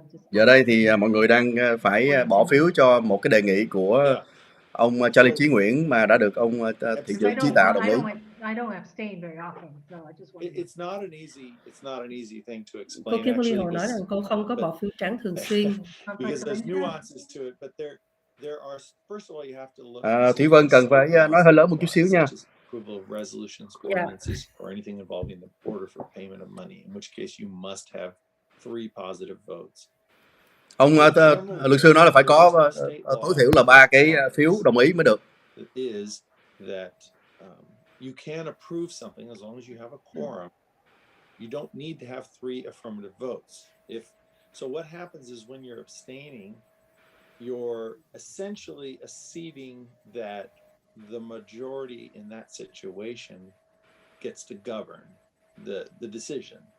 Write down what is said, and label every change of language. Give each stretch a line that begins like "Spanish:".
Vietnamese: Giờ đây thì mọi người đang phải bỏ phiếu cho một cái đề nghị của ông Charlie Chí Nguyễn mà đã được ông thị trưởng Chí Tạ đồng ý.
English: I don't abstain very often, so I just want. It's not an easy thing to explain.
Vietnamese: Cô Kimberly Hồ nói rằng cô không có bỏ phiếu trắng thường xuyên.
English: Because there's nuances to it, but there are. First of all, you have to look.
Vietnamese: Thủy Vân cần phải nói hơi lớn một chút xíu nha.
English: Resolutions, ordinances, or anything involving the order for payment of money, in which case you must have 3 positive votes.
Vietnamese: Ông luật sư nói là phải có tối thiểu là 3 cái phiếu đồng ý mới được.
English: Is that you can approve something as long as you have a quorum. You don't need to have 3 affirmative votes. So what happens is when you're abstaining, you're essentially acceding that the majority in that situation gets to govern the decision.